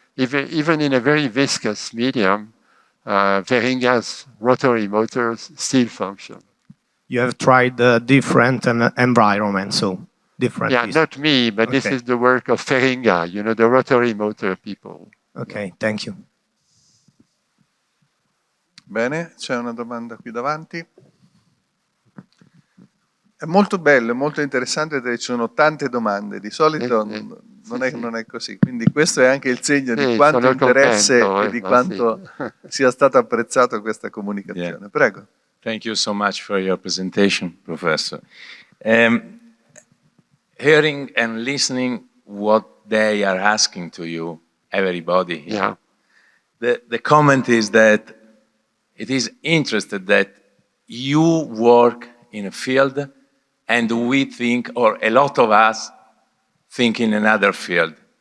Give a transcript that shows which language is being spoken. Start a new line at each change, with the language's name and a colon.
English: Even in a very viscous medium, Feringa's rotary motors still function. You have tried different environments, so different. Yeah, not me, but this is the work of Feringa, the rotary motor people. Okay, thank you.
Italian: Bene, c'è una domanda qui davanti. È molto bello, è molto interessante perché ci sono tante domande, di solito non è così, quindi questo è anche il segno di quanto interesse e di quanto sia stato apprezzato questa comunicazione.
English: Yeah.
Italian: Prego.
English: Thank you so much for your presentation, Professor. Hearing and listening what they are asking to you, everybody here, the comment is that it is interesting that you work in a field and we think, or a lot of us think in another field.